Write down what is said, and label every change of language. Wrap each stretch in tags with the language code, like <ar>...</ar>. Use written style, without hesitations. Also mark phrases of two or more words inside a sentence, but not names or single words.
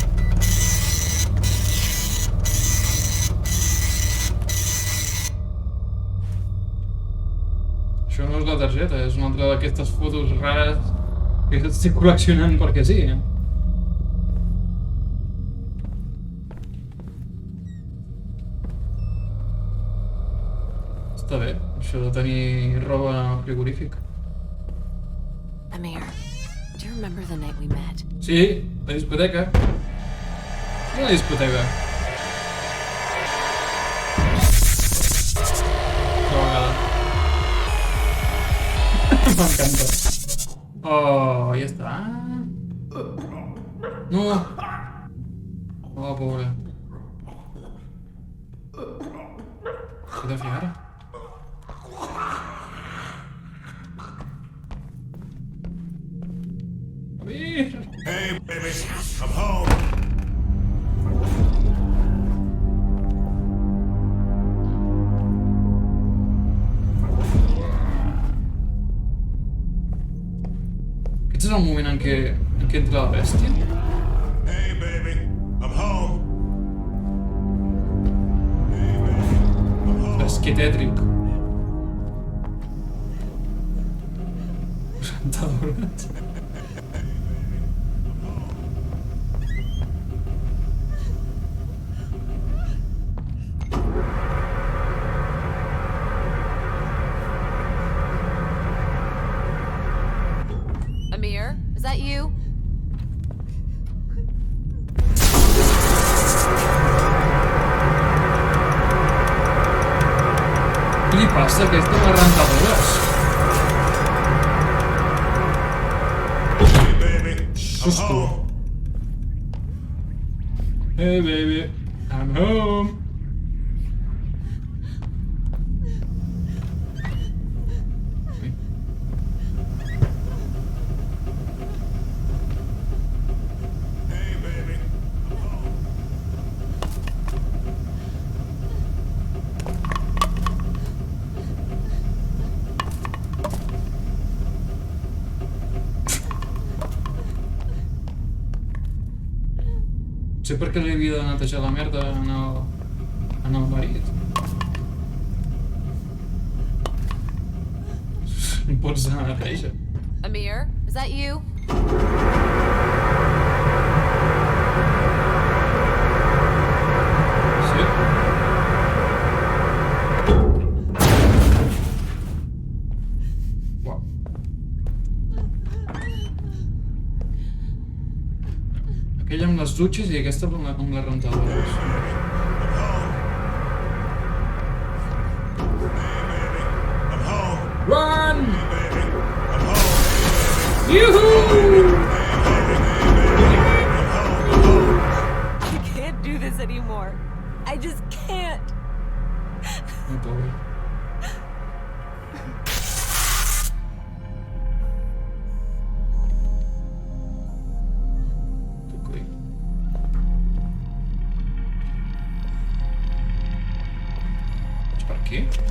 <ca>Això no és la targeta, és una altra d'aquestes fotos rares que estic col·leccionant perquè sí, eh? Està bé, això de tenir roba frigorífica.</ca> <en>Amir, do you remember the night we met?</en> <ca>Sí, la discoteca. I la discoteca. Una vegada. M'encanta. Oh, ja està. No. Oh, pobre. Què he de fer ara? Amir!</ca> <en>Hey, baby, I'm home.</en> <ca>Aquest és el moment en què entra la bèstia?</ca> <en>Hey, baby, I'm home. Hey, baby, I'm home.</en> <ca>És que tètric. T'ha adormat.</ca> <en>Amir, is that you?</en> <ca>Què li passa a aquestes rentadores?</ca> <en>Hey, baby, I'm</en> <ca>Susto.</ca> <en>home. Hey baby, I'm home. Hey, baby, I'm home.</en> <ca>Sé per què li havia de netejar la merda en el marit. No pots anar a neteja.</ca> <en>Amir, is that you?</en> <ca>Sí? Uau. Aquella amb les dutxes i aquesta amb les rentadores.</ca> <en>I'm home. Run! Baby, I'm home. Yoo-hoo! I can't do this anymore. I just can't.</en> <ca>Oh, pobre. Ok. Vaig per aquí?</ca>